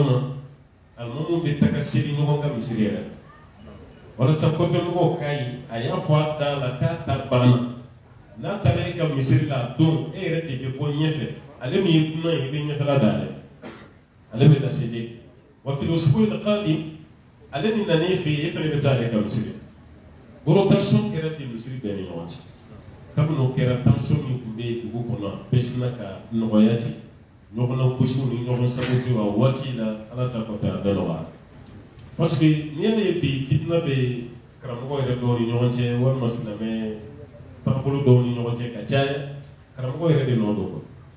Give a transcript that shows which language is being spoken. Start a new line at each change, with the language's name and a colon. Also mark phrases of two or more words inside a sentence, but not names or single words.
Bambara: ma alimamu bɛ taga seli ɲɔgɔn ka misiri yɛrɛ walasa kɔfɛmɔgɔw k'a ye a y'a fɔ a da la k'a ta banna n'a taara e ka misiri la a don e yɛrɛ de bɛ bɔ ɲɛfɛ ale min ye dunan ye i bɛ ɲɛfɛla dayɛlɛ ale bɛ na se de wa
Arabic: في الأسبوع القادم
Bambara: ale min nana e fɛ yen e fana bɛ taa ale ka misiri rotation kɛra ten misiri bɛɛ ni ɲɔgɔn cɛ kabini o kɛra tension min tun bɛ dugu kɔnɔ a bɛɛ sina ka nɔgɔya ten ɲɔgɔn lagosiw ni ɲɔgɔn sabotiw a waati la ala ta kɔfɛ a bɛɛ nɔgɔyara
French: parce que
Bambara: n'i yɛrɛ ye bi fitina bɛ karamɔgɔ yɛrɛ dɔw ni ɲɔgɔn cɛ walima silamɛ taabolo dɔw ni ɲɔgɔn cɛ ka caya karamɔgɔ yɛrɛ de nɔ don quoi